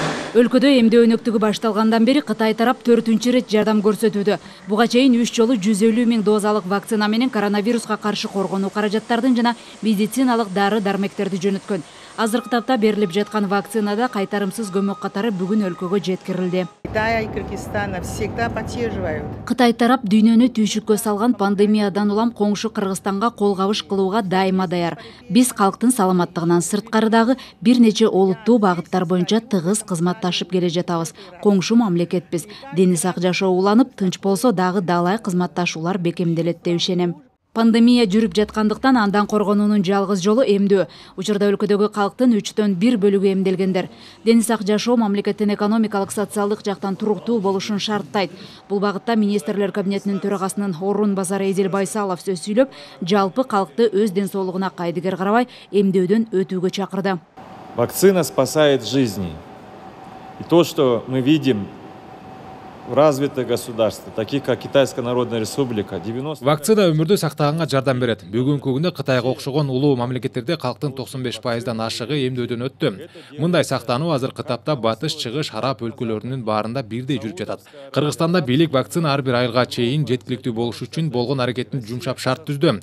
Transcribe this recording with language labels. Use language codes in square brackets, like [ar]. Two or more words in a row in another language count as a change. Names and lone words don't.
[ky] Өлкөдө эмдөө өнөктүгү башталгандан бери Кытай тарап 4-чү рет жардам көрсөтүүдө. Буга чейин 3 жолу 150 000 дозалык вакцина менен коронавируска каршы коргонуу каражаттардын жана медициналык дары-дармектерди жөнөткөн. Азыркы тапта берилип жаткан вакцинада кайтарымсыз көмөк катары бүгүн өлкөгө жеткирилди. [ru] Китай и Кыргызстан всегда поддерживают. [ky] Кытай тарап дүйнөнү түйшүккө салган пандемиядан улам коңшу Кыргызстанга кол кабыш кылууга дайыма даяр. Биз калктын саламаттыгынан сырткары дагы бир нече олуттуу багыттар боюнча тыгыз кызматташып келе жатабыз. Коңшу мамлекетпиз. Дени сак жашоо уланып, тынч болсо дагы далай кызматташуулар бекемделет деп ишенем. Пандемия жүрүп жаткандыктан андан коргонуунун жалгыз жолу эмдөө. Учурда өлкөдөгү калктын 1/3 бөлүгү эмделгендер. Дени сак жашоо мамлекеттин экономикалык, социалдык жактан туруктуу болушун шарттайт. Бул багытта министрлер кабинетинин төрагасынын орун басары Эдил Байсалов сөз сүйлөп, жалпы калкты өз ден соолугуна кайдыгер карабай эмдөөдөн өтүүгө чакырды. [ru] Вакцина спасает жизни. И то, что мы видим в развитых государствах, таких как Китайская Народная Республика, 90... [ky] Вакцина өмүрдү сактаганга жардам берет. Бүгүнкү күндө Кытайга окшогон улуу мамлекеттерде калктын 95%дан ашыгы эмдөөдөн өттү. Мындай сактануу азыркы тапта батыш, чыгыш, араб өлкөлөрүнүн баарында бирдей жүрүп жатат. Кыргызстанда бийлик вакцина ар бир айылга чейин жеткиликтүү болуш үчүн болгон аракеттин жумшап шарт түздү.